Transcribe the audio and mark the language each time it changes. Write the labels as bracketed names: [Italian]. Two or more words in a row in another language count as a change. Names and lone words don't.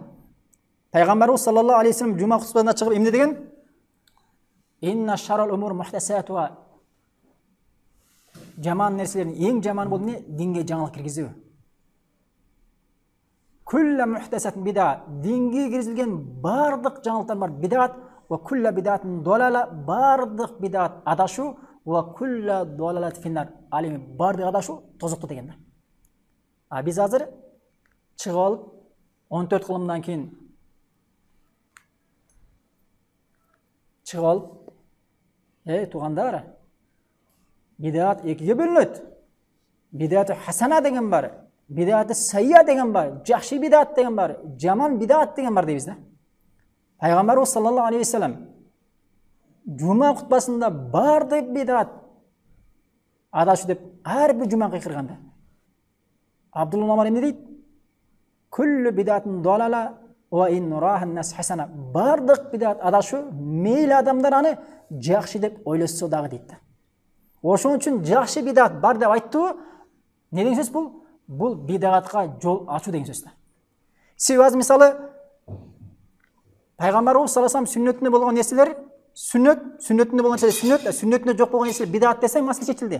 [Kyrgyz] Пайгамбарыбыз [Arabic] صلى الله عليه وسلم [Kyrgyz] жума хутбасында чыгып эмне деген? [Arabic] إن شر الأمور محدثاتها. [Kyrgyz] Жаман нерселердин эң жаманы бул эмне? Динге жаңылык киргизүү. [Arabic] كل محدثة بدعة. [Kyrgyz] Динге киргизилген бардык жаңылыктар бар. [Arabic] بدعة وكل بدعة ضلالة, [Kyrgyz] бардык бидат адашу [Arabic] وكل ضلالة في النار. [Kyrgyz] Алими бардык адашу тозукту деген да. А биз азыр чыгып алып 14 кылымдан кийин чыгып алып, тугандар, бидат экиге бөлүнөт. [Arabic] بدعة حسنة [Kyrgyz] деген бар, [Arabic] بدعة سيئة [Kyrgyz] деген бар, жакшы бидат деген бар, жаман бидат деген бар дейбиз да. Пайгамбарыбыз [Arabic] صلى الله عليه وسلم [Kyrgyz] жума хутбасында бардык бидат адашу деп ар бир жума кыйкырганда. Абдулла Омар эмне дейт? [Arabic] كل بدعة ضلالة وإن رآها الناس حسنة. [Kyrgyz] Бардык бидат адашу, мейли адамдар аны жакшы деп ойлошсо дагы дейт да. Ошон үчүн жакшы бидат бар деп айттыбы? Не деген сөз бул? Бул бидатка жол ачуу деген сөз да. Себеби азыр мисалы Пайгамбарыбыз [Arabic] صلى الله عليه وسلم [Kyrgyz] сүннөтүндө болгон нерселер сүннөтүндө болгон нерселер сүннөтүндө жок болгон нерселер бидат десең маселе чечилди.